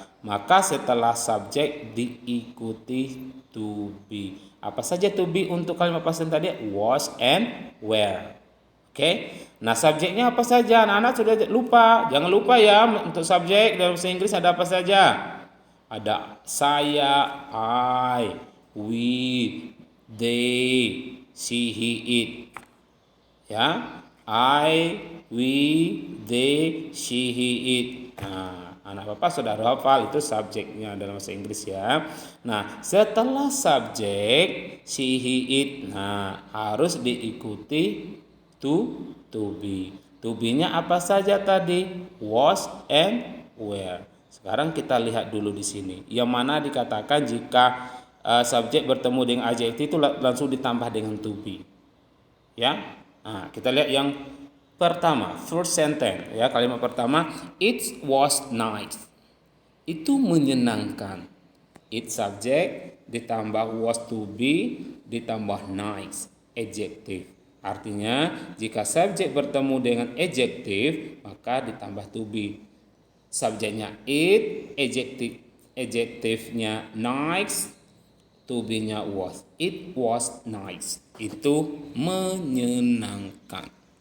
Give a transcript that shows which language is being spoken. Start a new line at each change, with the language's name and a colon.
Indonesian: Maka setelah subjek diikuti to be. Apa saja to be untuk kalimat past tense tadi?
English: Was and were.
Indonesian: Oke. Nah, subjeknya apa saja? Anak-anak sudah lupa. Jangan lupa ya, untuk subjek dalam bahasa Inggris ada apa saja? Ada saya,
English: I, we, they, she, he, it. Ya. I, we, they, she, he, it. Nah,
Indonesian: anak Bapak sudah hafal itu subjeknya dalam bahasa Inggris ya. Nah, setelah subjek she, he, it, nah harus diikuti to be. To be-nya apa saja tadi?
English: Was and were.
Indonesian: Sekarang kita lihat dulu di sini. Yang mana dikatakan jika subjek bertemu dengan adjektif itu langsung ditambah dengan to be. Ya. Nah, kita lihat yang pertama,
English: first sentence
Indonesian: ya, kalimat pertama,
English: it was nice.
Indonesian: Itu menyenangkan.
English: It subject ditambah was to be ditambah nice, adjective.
Indonesian: Artinya jika subjek bertemu dengan adjektif maka ditambah to be. Subjeknya it, adjektifnya nice, to be-nya was.
English: It was nice.
Indonesian: Itu menyenangkan.